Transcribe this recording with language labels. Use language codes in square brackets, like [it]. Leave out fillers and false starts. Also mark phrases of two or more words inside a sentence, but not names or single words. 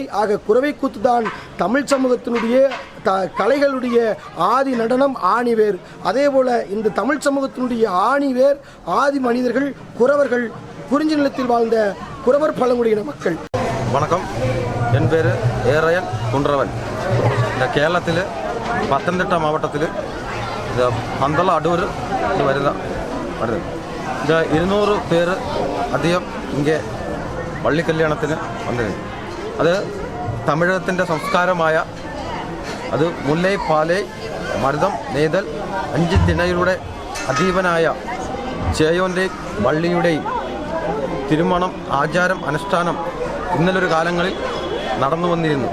[ta] ஆக குறவை கூத்து தான் தமிழ் சமூகத்தினுடைய கலைகளுடைய ஆதி நடனம், ஆணிவேர். அதே போல இந்த தமிழ் சமூகத்தினுடைய ஆணிவேர் ஆதி மனிதர்கள் குறவர்கள், குறிஞ்சி நிலத்தில் வாழ்ந்த குறவர் பழங்குடியின மக்கள். வணக்கம், என் பேர் ஏரையன் குன்றவன். [ml] இந்த കേരളത്തിൽ പത്തനംതിട്ട മാവട്ടത്തിൽ ഇത് പന്തളം അടൂർ വരുന്നത് ഇത് 200 പേര് അധികം ഇங்கே വള്ളി കല്യാണത്തിന് വന്നിരുന്നു. അത് തമിഴകത്തിൻ്റെ സംസ്കാരമായ അത് മുല്ലൈ പാലൈ മരുതം നെയ്തൽ 5 ദിനയുടെ അധീപനായ ചേയോൻ്റെയും വള്ളിയുടെയും തിരുമണം, ആചാരം, അനുഷ്ഠാനം ഇന്നലൊരു കാലങ്ങളിൽ നടന്നു വന്നിരുന്നു.